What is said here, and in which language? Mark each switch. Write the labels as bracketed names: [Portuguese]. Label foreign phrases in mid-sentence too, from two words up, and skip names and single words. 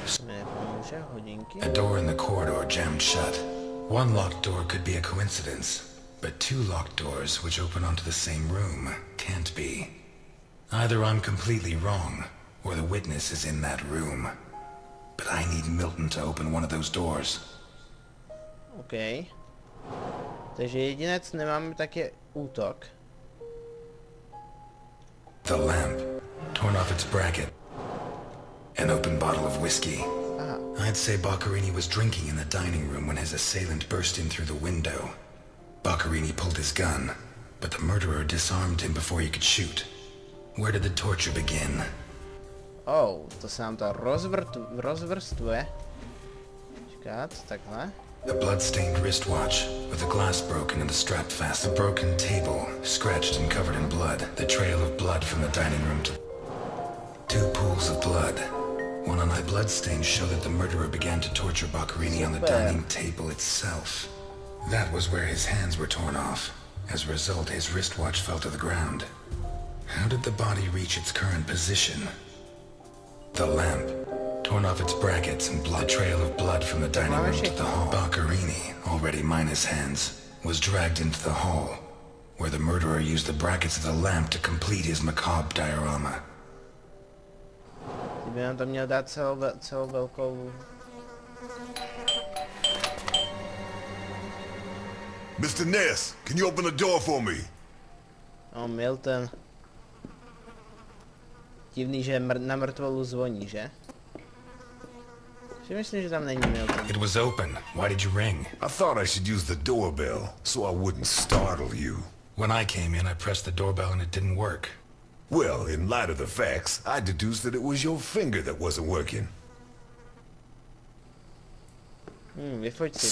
[English] A door in the corridor jammed shut. One locked door could be a coincidence, but 2 locked doors which open onto the same room can't be. Either I'm completely wrong, or the witness is in that room. But I need Milton to open one of those doors. OK. [Czech] Takže jedinec nemáme, tak je útok. [English] The lamp, torn off its bracket. An open bottle of whiskey. Aha. I'd say Boccherini was drinking in the dining room when his assailant burst in through the window. Boccherini pulled his gun, but the murderer disarmed him before he could shoot. Where did the torture begin? [Czech] Oh, to se nám to rozvrstvuje. Čekat, takhle. [English] A blood-stained wristwatch, with the glass broken and the strap fast. A broken table, scratched and covered in blood. The trail of blood from the dining room to... 2 pools of blood. One on eye bloodstains show that the murderer began to torture Boccherini on the dining table itself. That was where his hands were torn off. As a result, his wristwatch fell to the ground. How did the body reach its current position? The lamp, torn off its brackets and blood trail of blood from the dining room to the hall. Boccherini, already minus hands, was dragged into the hall, where the murderer used the brackets of the lamp to complete his macabre diorama. [Czech] Ty by nám to měl dát celou velkou... [English] Mr. Ness, can you open the door for me? Oh, Milton. [Czech] Divný, že na mrtvolu zvoní, že? Si myslím, že tam není Milton. [English] It was open. Why did you ring? I thought I should use the doorbell, so I wouldn't startle you. When I came in, I pressed the doorbell and it didn't work. Well, in light of the facts, I deduced that it was your finger that wasn't working. [Czech] Vyfoť si to.